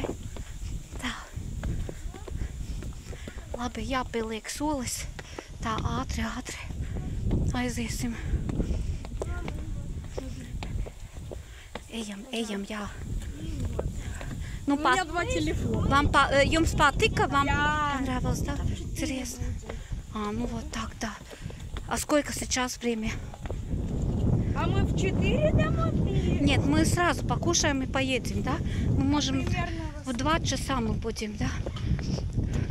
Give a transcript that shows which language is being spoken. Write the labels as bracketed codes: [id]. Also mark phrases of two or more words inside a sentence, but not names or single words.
[lv] Tā. Labi, jāpieliek solis. Tā ātri aiziesim. Ejam, jā. Nu, jums patika? [ru] Понравилось, да? Интересно. Ну вот так, да. А сколько сейчас время? А мы в 4 домой приедем? Нет, мы сразу покушаем и поедем, да? Мы можем в 2 часа мы будем, да? Так.